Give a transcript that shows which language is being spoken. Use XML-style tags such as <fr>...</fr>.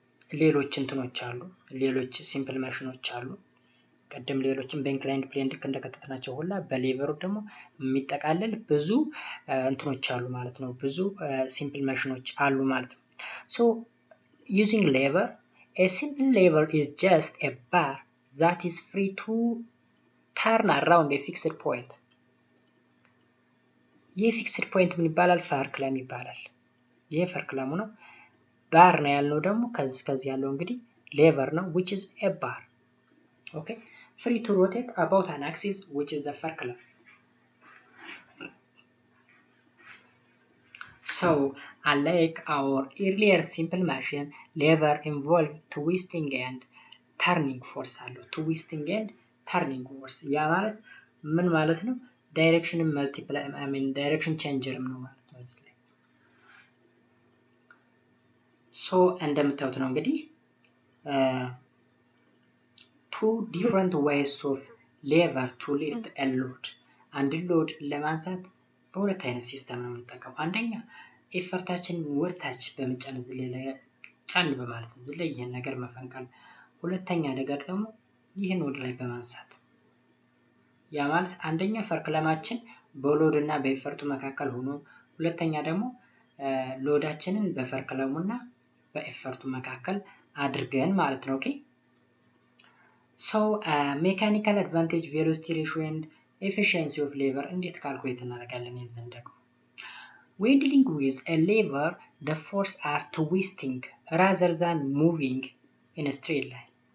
<am>ሌሎች እንትኖች አሉ፣ ሌሎች ሲምፕል ማሽኖች አሉ። ቀደም ሌሎችን በኢንክላይንድ ፕሌን ልክ እንደከተትናቸው ሁላ በሌቨሩ ደግሞ የሚጠቃለል ብዙ እንትኖች አሉ ማለት ነው። ብዙ ሲምፕል ማሽኖች አሉ ማለት ነው። ሶ ዩዚንግ ሌቨር</am> <en>a simple lever is just a bar that is free to turn around a fixed point.</en> <am>ይህ ፊክስድ ፖይንት ምን ይባላል? ፈርክለም ይባላል። ይህ ፈርክለሙ ነው። ባር ነው ያልነው ደግሞ ከዚህ ያለው እንግዲህ ሌቨር ነው</am> <en>which is a bar. Okay, free to rotate about an axis which is the furculum. So unlike our earlier simple machine, lever involve twisting and turning force አለው። twisting and turning force</en> <am>ያ ማለት ምን ማለት ነው? ዳይሬክሽንን መልቲፕላይ ዳይሬክሽን ቼንጀርም ነው ማለት ነው እዚህ ላይ። ሶ እንደምታዩት ነው እንግዲህ</am> <en>two different ways of lever to lift a load.</en> <am>አንድ ሎድ ለማንሳት በሁለት አይነት ሲስተም ነው የምንጠቀመው። አንደኛ ኤፈርታችን ወርታች በመጫን እዚህ ላይ ጫን በማለት እዚህ ላይ ይሄን ነገር መፈንቀል። ሁለተኛ ነገር ደግሞ ይሄን ወደ ላይ በማንሳት። ያ ማለት አንደኛ ፈርክለማችን በሎድ እና በኤፈርቱ መካከል ሆኖ፣ ሁለተኛ ደግሞ ሎዳችንን በፈርክለሙና በኤፈርቱ መካከል አድርገን ማለት ነው። ኦኬ ሶ ሜካኒካል አድቫንቴጅ ቬሎሲቲ ሬሽዮ ኤንድ ኤፊሺየንሲ ኦፍ ሌቨር እንዴት ካልኩሌት እናደርጋለን? ይዘን ደግሞ</am> <en>when dealing with a lever the force are twisting rather than moving in a straight line.</en>